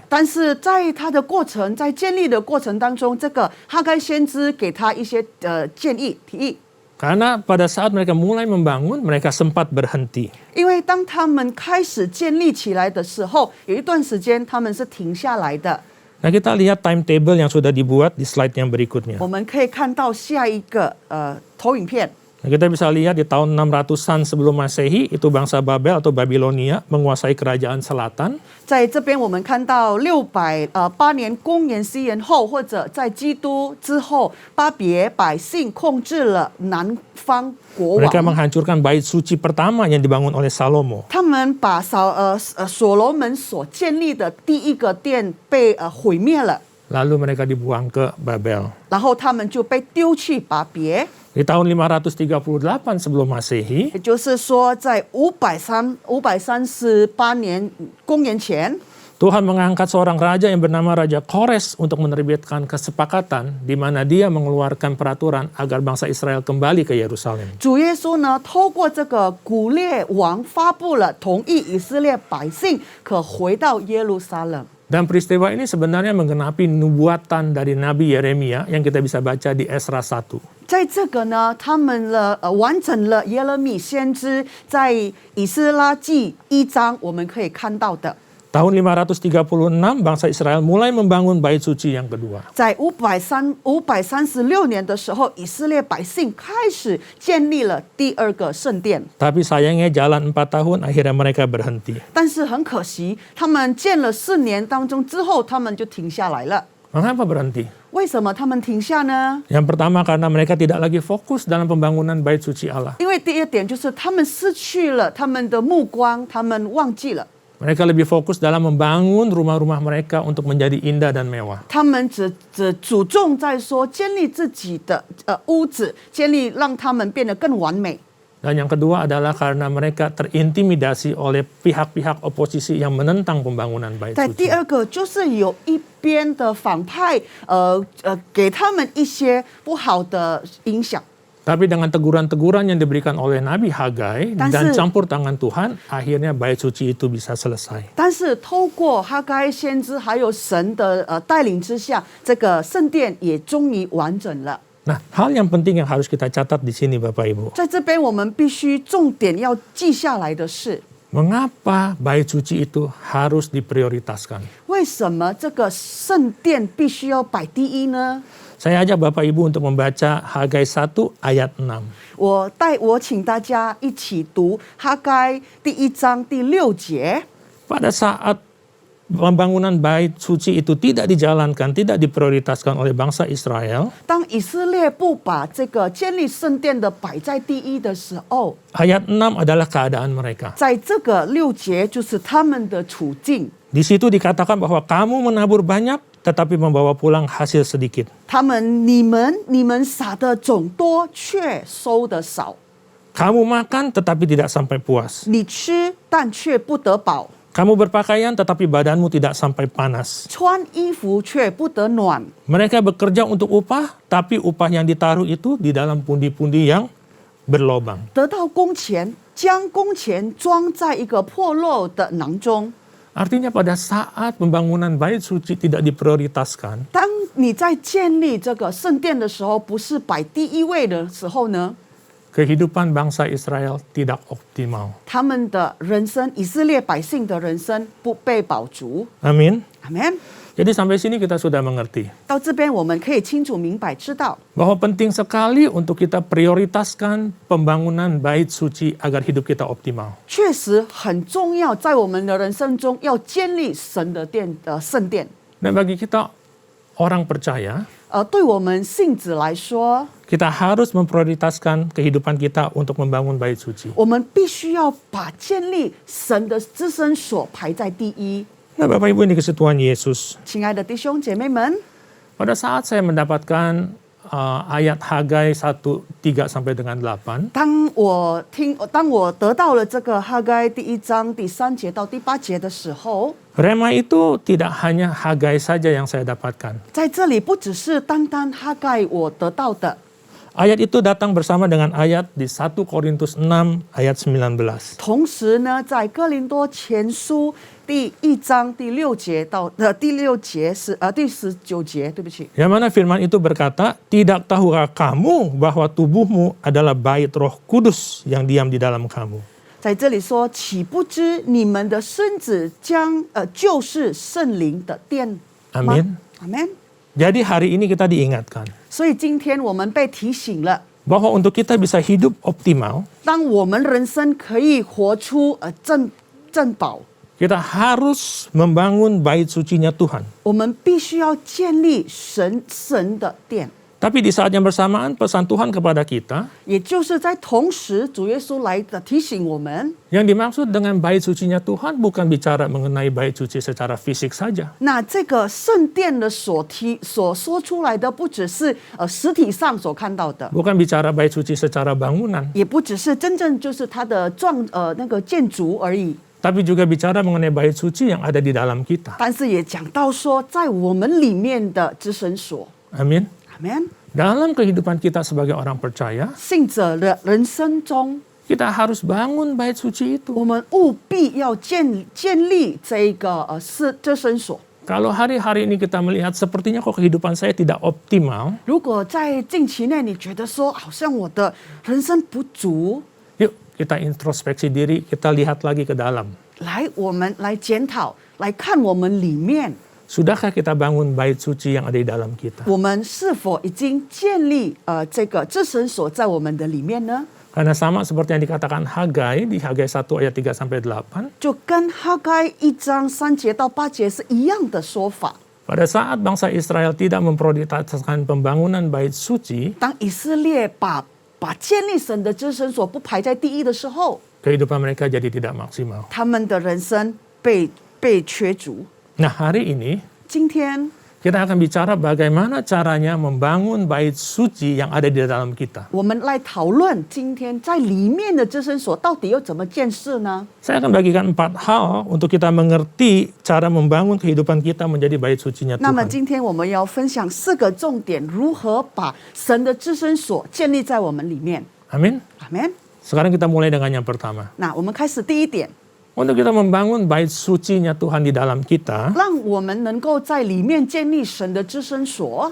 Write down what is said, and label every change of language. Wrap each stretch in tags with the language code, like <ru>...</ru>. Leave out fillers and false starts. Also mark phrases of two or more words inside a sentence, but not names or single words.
<zh>但是在他的过程，在建立的过程当中，这个哈该先知给他一些建议提议。</zh> <id>Karena pada saat mereka mulai membangun, mereka sempat berhenti.</id> <zh>因为当他们开始建立起来的时候，有一段时间他们是停下来的。</zh> <id>Nah, kita lihat timetable yang sudah dibuat di slide yang berikutnya.</id> <zh>我们可以看到下一个投影片。</zh> <id>Nah, kita bisa lihat di tahun 600-an sebelum Masehi, itu bangsa Babel atau Babilonia menguasai kerajaan selatan.</id> <zh>在这边我们看到608年公元西元后，或者在基督之后，巴别百姓控制了南方国</zh> <id>Mereka</id> <zh>王。</zh> <id>menghancurkan bait suci pertama yang dibangun oleh Salomo.</id> <zh>他们把所罗门所建立的第一个殿被毁灭了，</zh> <id>Lalu mereka dibuang ke Babel.</id> <zh>然后他们就被丢去巴别。</zh> <id>Di tahun 538 sebelum Masehi,</id> <zh>也就是说，在538年公元前，</zh> <id>Tuhan mengangkat seorang raja yang bernama Raja Kores untuk menerbitkan kesepakatan di mana dia mengeluarkan peraturan agar bangsa Israel kembali ke Yerusalem.</id> <zh>主耶稣呢，透过这个古列王发布了同意以色列百姓可回到耶路撒冷。</zh> <id>Dan peristiwa ini sebenarnya menggenapi nubuatan dari Nabi Yeremia yang kita bisa baca di Esra 1.</id> <zh>在这个呢，他们完整了耶勒米先知在以斯拉记1章我们可以看到的。</zh> <id>Tahun 536 bangsa Israel mulai membangun bait suci yang kedua.</id> <zh>在536年的时候，以色列百姓开始建立了第二个圣殿。</zh> <id>Tapi sayangnya jalan 4 tahun akhirnya mereka berhenti.</id> <zh>但是很可惜，他们建了4年当中之后，他们就停下来了。</zh> <id>Mengapa berhenti?</id> <zh>为什么他们停下呢？</zh> <id>Yang pertama karena mereka tidak lagi fokus dalam pembangunan bait suci Allah.</id> <zh>因为第一点就是他们失去了他们的目光，他们忘记了。</zh> <id>Mereka lebih fokus dalam membangun rumah-rumah mereka untuk menjadi indah dan mewah.</id> <zh>他们只注重在说建立自己的屋子，建立让他们变得更完美。</zh> <id>Dan yang kedua adalah karena mereka terintimidasi oleh pihak-pihak oposisi yang menentang pembangunan bait</id> <zh>在</zh> <id>suci.</id> <zh>第二个就是有一边的反派，给他们一些不好的影响。</zh> <id>Tapi dengan teguran-teguran yang diberikan oleh Nabi Hagai dan campur tangan Tuhan, akhirnya bait suci itu bisa selesai.</id> <zh>但是透过哈该先知还有神的带领之下，这个圣殿也终于完整了。</zh> <id>Nah, hal yang penting yang harus kita catat di sini Bapak Ibu.</id> <zh>在这边我们必须重点要记下来的是，</zh> <id>Mengapa bait suci itu harus diprioritaskan?</id> <zh>为什么这个圣殿必须要摆第一呢？</zh> <id>Saya ajak Bapak Ibu untuk membaca Hagai 1 ayat 6.</id> <zh>我请大家一起读哈该第1章第6节。</zh> <id>Pada saat pembangunan bait suci itu tidak dijalankan, tidak diprioritaskan oleh bangsa Israel,</id> <zh>当以色列不把这个建立圣殿的摆在第一的时候，</zh> <id>ayat 6 adalah keadaan mereka.</id> <zh>在这个6节就是他们的处境。</zh> <id>Di situ dikatakan bahwa kamu menabur banyak tetapi membawa pulang hasil sedikit.</id> <zh>你们撒的种多，却收的少；</zh> <id>Kamu makan tetapi tidak sampai puas.</id> <zh>你吃，但却不得饱；</zh> <id>Kamu berpakaian tetapi badanmu tidak sampai panas.</id> <zh>穿衣服却不得暖。</zh> <id>Mereka bekerja untuk upah, tapi upah yang ditaruh itu di dalam pundi-pundi yang berlobang.</id> <zh>得到工钱，将工钱装在一个破漏的囊中。</zh> <id>Artinya pada saat pembangunan bait suci tidak diprioritaskan,</id> <zh>当你在建立这个圣殿的时候，不是摆第一位的时候呢，</zh> <id>kehidupan bangsa Israel tidak optimal.</id> <zh>他们的人生，以色列百姓的人生不被保足。</zh> <id>Amin.</id> <zh>阿门。</zh> <id>Jadi sampai sini kita sudah mengerti</id> <zh>到这边，我们可以清楚明白知道，</zh> <id>bahwa penting sekali untuk kita prioritaskan pembangunan bait suci agar hidup kita optimal.</id> <zh>确实很重要，在我们的人生中要建立神的圣殿。</zh> <id>Dan bagi kita orang percaya,</id> <zh>对我们信子来说，</zh> <id>kita harus memprioritaskan kehidupan kita untuk membangun bait suci.</id> <zh>我们必须要把建立神的至圣所排在第一。</zh> <id>Nah, Bapak Ibu, ini kasih Tuhan Yesus.</id> <zh>亲爱的弟兄姐妹们，</zh> <id>Pada saat saya mendapatkan ayat Hagai 1:3 sampai dengan 8,</id> <zh>当我得到了这个哈该第1章第3节到第8节的时候，</zh> <id>rema itu tidak hanya Hagai saja yang saya dapatkan.</id> <zh>在这里不只是单单哈该我得到的，</zh> <id>Ayat itu datang bersama dengan ayat di 1 Korintus 6 ayat 19.</id> <zh>同时呢，在哥林多前书第1章第6节到第6节是第19节，对不起。</zh> <id>Yang mana firman itu berkata, tidak tahukah kamu bahwa tubuhmu adalah bait Roh Kudus yang diam di dalam kamu.</id> <zh>在这里说，岂不知你们的身子就是圣灵的殿吗？</zh> <id>Amin.</id> <zh>阿门。</zh> <id>Jadi hari ini kita diingatkan</id> <zh>所以今天我们被提醒了，</zh> <id>bahwa untuk kita bisa hidup optimal,</id> <zh>当我们人生可以活出正宝，</zh> <id>kita harus membangun bait sucinya Tuhan.</id> <zh>我们必须要建立神的殿。</zh> <id>Tapi di saat yang bersamaan pesan Tuhan kepada kita,</id> <zh>也就是在同时，主耶稣来的提醒我们，</zh> <id>yang dimaksud dengan bait sucinya Tuhan bukan bicara mengenai bait suci secara fisik saja.</id> <zh>那这个圣殿的所说出来的，不只是实体上所看到的，</zh> <id>Bukan bicara bait suci secara bangunan,</id> <zh>也不只是真正就是它的那个建筑而已，</zh> <id>tapi juga bicara mengenai bait suci yang ada di dalam kita.</id> <zh>但是也讲到说，在我们里面的至圣所。</zh> <id>Amin.</id> <zh>阿门。</zh> <id>Dalam kehidupan kita sebagai orang percaya,</id> <zh>信者的人生中，</zh> <id>kita harus bangun bait suci itu.</id> <zh>我们务必要建立这个至圣所。</zh> <id>Kalau hari-hari ini kita melihat sepertinya kok kehidupan saya tidak optimal,</id> <zh>如果在近期内你觉得说，好像我的人生不足，</zh> <id>yuk kita introspeksi diri, kita lihat lagi ke dalam.</id> <zh>我们来检讨，来看我们里面，</zh> <id>Sudahkah kita bangun bait suci yang ada di dalam kita?</id> <zh>我们是否已经建立这个至圣所在我们的里面呢？</zh> <id>Karena sama seperti yang dikatakan Hagai di Hagai 1 ayat 3 sampai 8,</id> <zh>就跟哈该1章3节到8节是一样的说法。</zh> <id>pada saat bangsa Israel tidak memprioritaskan pembangunan bait suci,</id> <zh>当以色列把建立神的至圣所不排在第一的时候，</zh> <id>kehidupan mereka jadi tidak maksimal.</id> <zh>他们的人生被缺足。</zh> <id>Nah, hari ini</id> <zh>今天</zh> <id>kita akan bicara bagaimana caranya membangun bait suci yang ada di dalam kita.</id> <zh>我们来讨论今天在里面的至圣所到底要怎么建设呢？</zh> <id>Saya akan bagikan 4 hal untuk kita mengerti cara membangun kehidupan kita menjadi bait sucinya</id> <zh>那么</zh> <id>Tuhan.</id> <zh>今天我们要分享4个重点，如何把神的至圣所建立在我们里面。</zh> <id>Amin.</id> <zh>阿门。</zh> <id>Sekarang kita mulai dengan yang pertama.</id> <zh>那我们开始第一点，</zh> <id>Untuk kita membangun bait sucinya Tuhan di dalam kita,</id> <zh>让我们能够在里面建立神的至圣所。</zh>